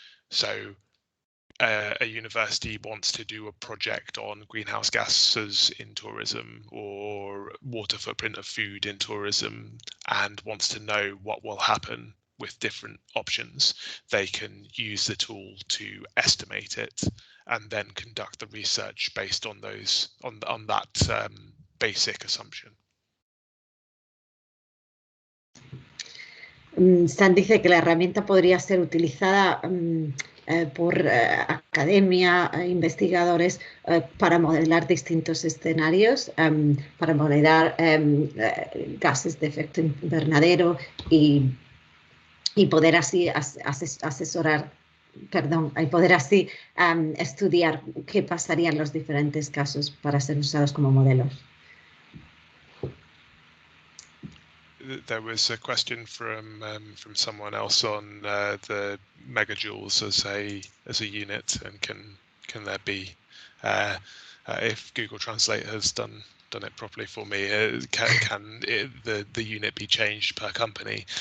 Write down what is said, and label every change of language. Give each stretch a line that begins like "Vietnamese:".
English: So a university wants to do a project on greenhouse gases in tourism or water footprint of food in tourism and wants to know what will happen with different options. They can use the tool to estimate it and then conduct the research based on those on that basic assumption.
Spanish: Stan dice que la herramienta podría ser utilizada por academia, investigadores, para modelar distintos escenarios, para modelar gases de efecto invernadero y poder así asesorar, perdón, y poder así estudiar qué pasaría en los diferentes casos para ser usados como modelos.
English: There was a question from someone else on the megajoules as a unit, and can there be if Google Translate has done it properly for me, can the unit be changed per company?